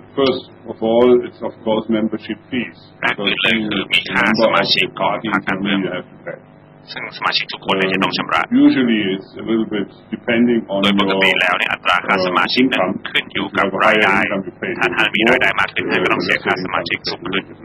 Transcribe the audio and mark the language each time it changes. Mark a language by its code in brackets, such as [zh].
[en] First of all, it's of course membership fees. [th] และอื่นเลยคือมีค่าสมาชิกของพรรคการเมืองซึ่งสมาชิกทุกคนจะต้องชำระ [en] Usually it's a little bit depending on [th] โดยปกติแล้วเนี่ยอัตราค่าสมาชิกนั้นขึ้นอยู่กับรายได้ถ้าท่านมีรายได้มากขึ้นท่านก็ต้องเสียค่าสมาชิกสูงขึ้น